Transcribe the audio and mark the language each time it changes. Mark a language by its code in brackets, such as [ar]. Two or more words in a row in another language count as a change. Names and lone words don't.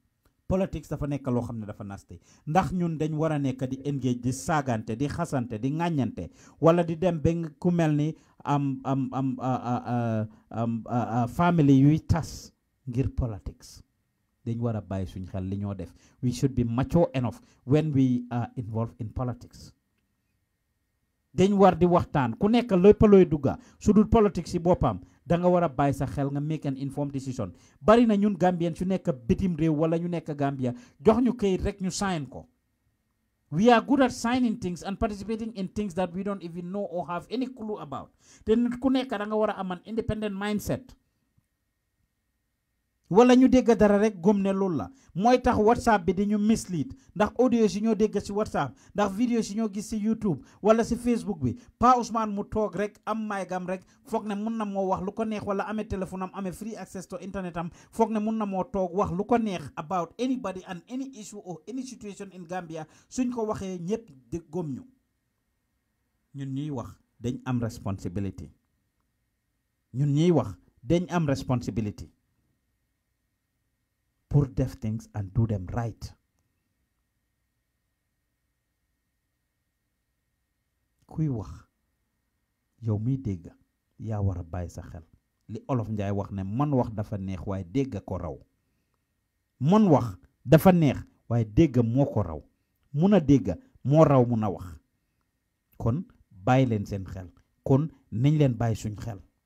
[wo] Politics dafa nekk loo xam ne dafa naste, ndax ñun dañ war a nekk di engage, di saagante, di xasante, di ŋàññante, wala di dem ba ku mel ni family yuy tas ngir politics. Dañ war a bàyyi suñ xel li ñoo def. [en] We should be mature enough when we are involved in politics. [wo] Dañ war di waxtaan ku nekk lépp looy dugga su dul politics si boppam da nga war a bàyyi sa xel nga [en] make an informed decision. [wo] Bari na ñun Gambian su nekk bitim réew wala ñu nekk Gambia jox ñu këyit rek ñu sign ko. [en] We are good at signing things and participating in things that we don't even know or have any clue about. [wo] Te nit ku nekk da nga war a am [en] an independent mindset. [wo] wala ñu dégg dara rek gëm ne loolu la mooy tax WhatsApp bi di ñu mislead ndax audio si ñoo dégg si WhatsApp ndax vidéo si ñoo gis si YouTube wala si Facebook bi Pa Ousmane mu toog rek am maygam rek foog ne mun na moo wax lu ko neex wala amee téléphone am amee [en] free access to internet [wo] am foog ne mun na moo toog wax lu ko neex [en] about anybody and any issue or any situation in Gambia [wo] suñ ko waxee ñëpp di gëm ñu ñun ñuy wax dañ am responsibility ñun ñuy wax dañ am responsibility pour def [en] things and do them right. [wo] Kuy wax yow mi dégg yaa war a bàyyi sa xel li Olof Njaay wax ne man wax dafa neex waaye dégg ko raw man wax dafa neex waaye dégg moo ko raw mun a dégg moo raw mun a wax kon bàyyi leen seen xel kon nañ leen bàyyi suñ xel